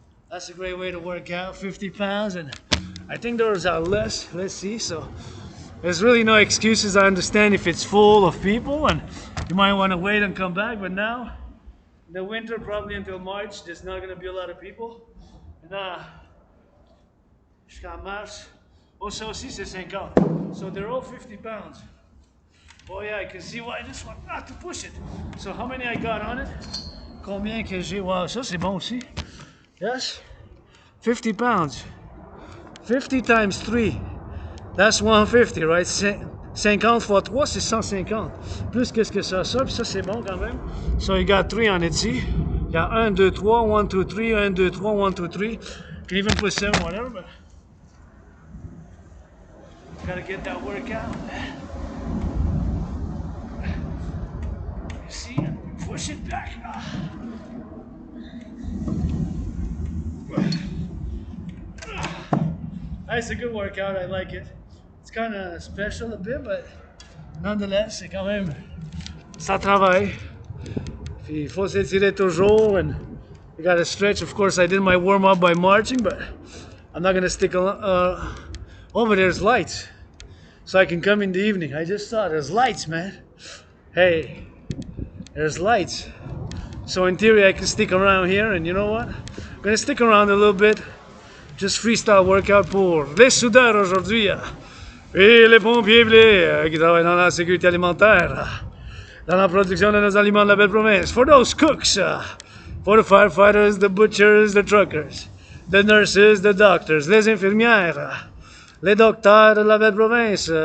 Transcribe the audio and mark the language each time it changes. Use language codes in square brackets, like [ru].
[en] That's a great way to work out, 50 pounds, and I think those are less. Let's see. So there's really no excuses. I understand if it's full of people and you might want to wait and come back, but now, in the winter, probably until March, there's not going to be a lot of people. [fr] Maintenant, jusqu'à marche. Oh, ça aussi, c'est 50. [en] So they're all 50 pounds. Oh yeah, I can see why this one not to push it. So how many I got on it? [fr] Combien que j'ai? Wow, ça c'est bon aussi. [en] Yes? 50 pounds. 50 times 3. That's 150, right? [fr] 50 fois 3, c'est 150. Plus qu'est-ce que ça? Ça, puis ça c'est bon quand même. [en] So you got 3 on it, see? [fr] Il y a 1, 2, 3, 1, 2, 3, 1, 2, 3, 1, 2, 3. [en] Can even put 7, whatever, but gotta get that workout. See, push it back. It's a good workout, I like it. It's kind of special a bit, but nonetheless, [fr] c'est quand même, ça travaille. Puis il faut s'étirer toujours, [en] and you gotta stretch. Of course, I did my warm-up by marching, but I'm not gonna stick over there's lights. So I can come in the evening. I just saw there's lights, man. Hey, there's lights. So in theory, I can stick around here, and you know what? I'm gonna stick around a little bit. Just freestyle workout [fr] pour les soudeurs aujourd'hui. Et les pompiers bleus qui travaillent dans la sécurité alimentaire, dans la production de nos aliments de la belle province. [en] For those cooks, for the firefighters, the butchers, the truckers, the nurses, the doctors, [fr] les infirmières, les docteurs de la belle province.